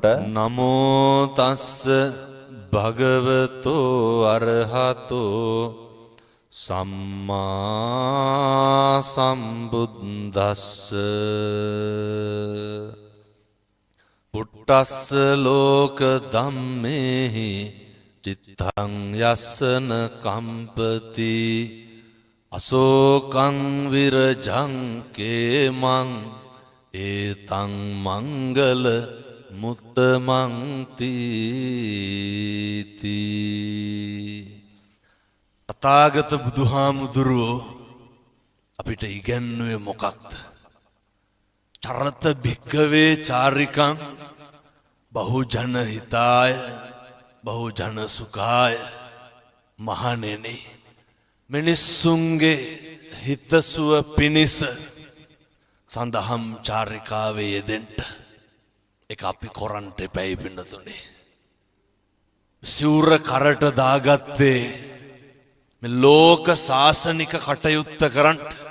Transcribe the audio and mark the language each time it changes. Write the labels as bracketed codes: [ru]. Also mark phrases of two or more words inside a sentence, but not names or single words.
[pi] නමෝ තස්ස භගවතෝ අරහතෝ සම්මා සම්බුද්දස්ස පුට්ටස්ස ලෝක ධම්මේහි චිත්තං යස්සන කම්පති අසෝකං විරජං කේමං ඒතං මංගල මුත්තමං තීති. [si] තථාගත බුදුහාමුදුරුවෝ අපිට ඉගැන්වුවේ මොකක්ද? [pi] චරත භික්ඛවේ චාරිකං බහුජන හිතාය බහුජන සුඛාය. [si] මහණෙනි, මිනිස්සුන්ගේ හිතසුව පිණිස සඳහම් චාරිකාවේ යෙදෙන්න. ඒක අපි කොරන්ට එපැයි පින්නතුනේ. සිවුර කරට දාගත්තේ මේ ලෝක සාසනික කටයුත්ත කරන්න.